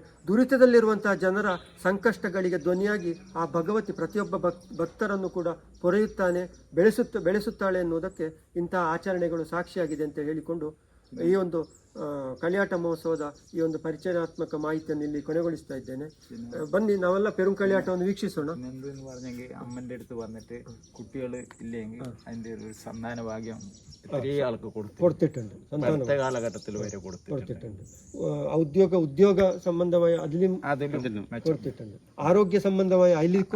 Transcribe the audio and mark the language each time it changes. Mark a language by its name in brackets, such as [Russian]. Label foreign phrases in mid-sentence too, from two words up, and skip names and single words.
[Kannada] ದುರಿತದಲ್ಲಿರುವಂತಹ ಜನರ ಸಂಕಷ್ಟಗಳಿಗೆ ಧ್ವನಿಯಾಗಿ ಆ ಭಗವತಿ ಪ್ರತಿಯೊಬ್ಬ ಭಕ್ತರನ್ನು ಕೂಡ ಪೊರೆಯುತ್ತಾನೆ, ಬೆಳೆಸುತ್ತಾಳೆ ಎನ್ನುವುದಕ್ಕೆ ಇಂತಹ ಆಚರಣೆಗಳು ಸಾಕ್ಷಿಯಾಗಿದೆ ಅಂತ ಹೇಳಿಕೊಂಡು ಈ ಒಂದು ಕಳಿಯಾಟ ಮಹೋತ್ಸವದ ಈ ಒಂದು ಪರಿಚಯಾತ್ಮಕ ಮಾಹಿತಿಯನ್ನು ಇಲ್ಲಿ ಕೊನೆಗೊಳಿಸ್ತಾ ಇದ್ದೇನೆ. ಬನ್ನಿ ನಾವೆಲ್ಲ പെരുങ്കളിയാട്ടವನ್ನು വീക്ഷിಸೋಣ. [Malayalam] അമ്മന്റെ അടുത്ത് വന്നിട്ട് കുട്ടികൾ ഇല്ലെങ്കിൽ അതിന്റെ ഒരു സന്താന ഭാഗ്യം ചെറിയ ആൾക്ക് കൊടുത്തിട്ടുണ്ട്. അടുത്ത കാലഘട്ടത്തിൽ വരെ കൊടുത്തിട്ടുണ്ട്. ഉദ്യോഗ സംബന്ധമായ അതിലും കൊടുത്തിട്ടുണ്ട്. ആരോഗ്യ സംബന്ധമായ അതിലേക്കും